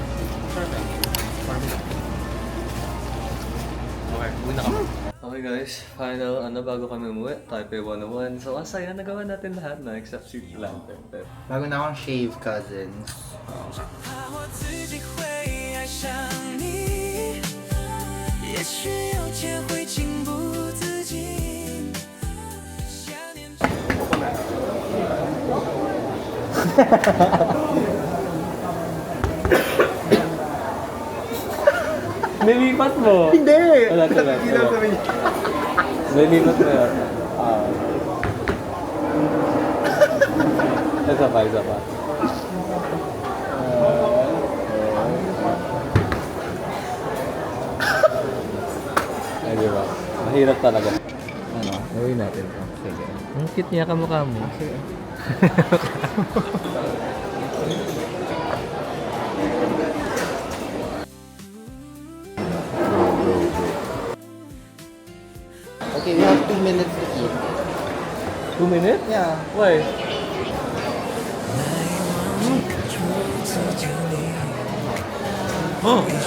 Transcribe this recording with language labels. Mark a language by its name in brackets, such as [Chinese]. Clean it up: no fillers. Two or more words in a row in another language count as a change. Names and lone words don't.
[Filipino] Okay, uwi na kami. [English] Okay guys, [Filipino] final bago kami umuwi, Taipei 101. So ang saya, nagawa natin lahat na except si Lantern. Bago na akong shave, cousins. [Chinese] 怕我自己会爱上你，也许有天会情不自禁。想念着 [Filipino] Nilipat mo! Hindi! Wala. Nilipat mo yun. Isa pa. Ay, di ba? Mahirap talaga. Ano? Gawin natin to. Sige. Ang cute niya kamukha mo. Sige. [English] Okay, we have 2 minutes to eat. 2 minutes? Yeah. Why? Oh!